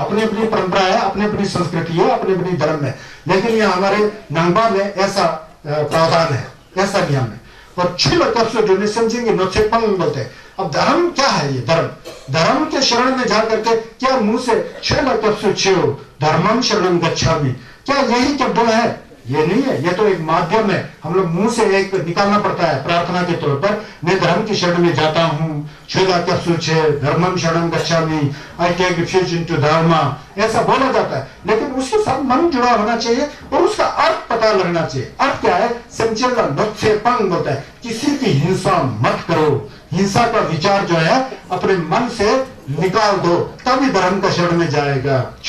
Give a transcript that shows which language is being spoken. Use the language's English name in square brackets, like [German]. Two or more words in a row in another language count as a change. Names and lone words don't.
[Hindi] अपनी अपनी परंपरा है, अपनी अपनी संस्कृति है, अपने अपनी धर्म है, लेकिन ये हमारे नंगबा में ऐसा प्रावधान है, ऐसा नियम है। और छिल जो समझेंगे नोचे पंग बोलते हैं। अब धर्म क्या है? ये धर्म के शरण में जाकर के क्या मुंह से छिल [Pali] धर्मम शरणम गच्छामि, [Hindi] क्या यही शब्द है? ये नहीं है, ये तो एक माध्यम है। हम लोग मुंह से एक निकालना पड़ता है प्रार्थना के तौर पर, मैं धर्म की शरण में जाता हूँ, [Pali] धर्मम शरणम गच्छामि, [English] I take refuge into dharma, [Hindi] ऐसा बोला जाता है। लेकिन उसके साथ मन जुड़ा होना चाहिए और उसका अर्थ पता लगना चाहिए। अर्थ क्या है? संचेला नोत्से पंग होता है, किसी की हिंसा मत करो, हिंसा का विचार जो है अपने मन से निकाल दो, तभी धर्म का शरण में जाएगा।